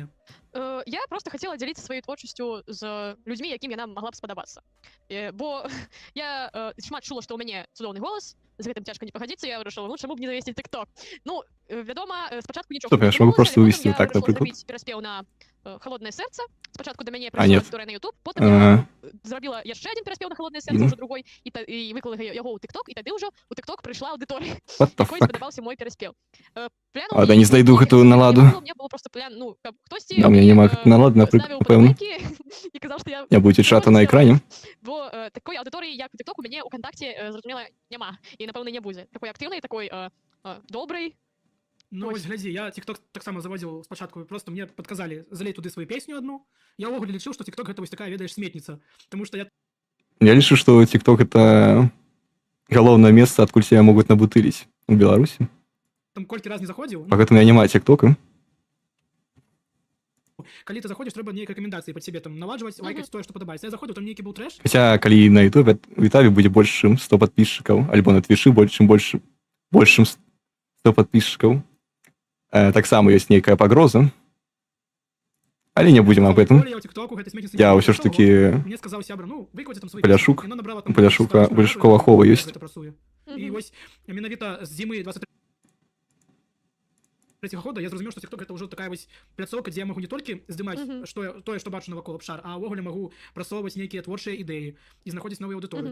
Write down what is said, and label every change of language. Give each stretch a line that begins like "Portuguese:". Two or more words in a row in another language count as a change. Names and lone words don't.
Belarusian: Я просто хацела дзяліцца сваёй творчасцю з людзьмі, якім яна магла б спадабацца. Бо я шмат чула, што ў мяне цудоўны голас, з гэтым цяжка не пагадзіцца, я вырашыла, ну чаму б не завесці тикток. Ну, вядома, спачатку нічога
Russian: Стоп, я ж могу просто увести так, напрыклад.
Belarusian: зрабіць пераспеў на «Холодное сердце».
Ukrainian: Спочатку до меня А, прийшла
Russian: нет.
Ukrainian: аудиторія на YouTube, потім я зробила ще один переспів на «Холодне серце», вже другой, і виклала його у TikTok, і тоді вже у TikTok прийшла аудиторія,
English: What the
Ukrainian: якої
English: fuck?
Ukrainian: сподобався мой переспів.
Belarusian: Ладно, не знайду гэтую наладу.
Ukrainian: Мені було просто ну, хтось
Russian: Да, у меня нема
Belarusian: гэтай налады,
Ukrainian: ставив
Belarusian: напэўна.
Ukrainian: подобайки і казав, що я...
Belarusian: Не будзе чата на экране.
Ukrainian: Бо такої аудиторії, як у TikTok, у мене у контакті, зрозуміло, нема. І, напевно, не буде. Такої активної, такої добрий. Ну, Ось.
Belarusian: ось глядзі, я тикток так само заводзіў спачатку, просто мне падказалі залей туды сваю песню адну. Я ўвогуле лічыў, што тикток гэта вось такая, ведаеш, сметніца. Таму што я Я лічу, што TikTok это галоўнае месца, адкуль себя могуць набутыліць у Беларусі. там колькі раз не заходзіў, Па гэтым я не маю TikToka. калі ты заходзіш, трэба нейкай рэкамендацыі пад сябе там наладжваць, лайкаць тое, што падабаецца. Я заходзіў, там нейкі быў трэш. Хаця, калі на YouTube, у Ютабе будзе больш, чым 100 падпісчыкаў, альбо на Твічы больш, чым 100 падпісчыкаў. Таксама ёсць нейкая пагроза. Але не будзем
Russian: об этом.
Belarusian: Я ў тиктоку гэтай сметніцы Я ўсё ж такі мне сказаў сябра, ну, выкладзі там свой Паляшук. Яно набрала У Паляшука 100 Большакова ахова ёсць. гэта працуе. І вось менавіта з зімы 23-го года я зразумеў, што TikTok гэта ўжо такая вось пляцоўка, дзе я магу не толькі здымаць тое, што бачу навакол абшар, а ўвогуле магу прасоўваць нейкія творчыя ідэі і знаходзіць новыя аўдыторыі.